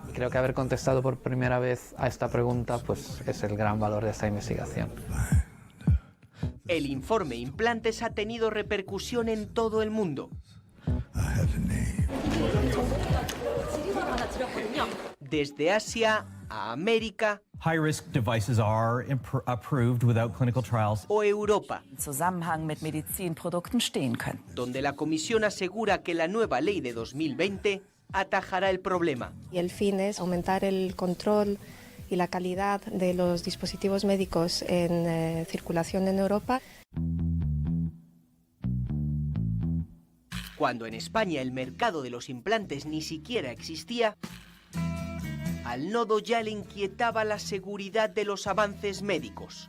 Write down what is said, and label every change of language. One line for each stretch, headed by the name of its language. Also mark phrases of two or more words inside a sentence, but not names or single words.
Spanish: Creo que haber contestado por primera vez a esta pregunta pues, es el gran valor de esta investigación. El informe Implantes ha tenido repercusión en todo el mundo. Desde Asia a América
English: High-risk devices are approved without clinical trials.
Spanish: O Europa,
German: im Zusammenhang mit Medizinprodukten stehen können.
Spanish: Donde la Comisión asegura que la nueva ley de 2020 atajará el problema. Y el fin es aumentar el control y la calidad de los dispositivos médicos en circulación en Europa. Cuando en España el mercado de los implantes ni siquiera existía, al nodo ya le inquietaba la seguridad de los avances médicos.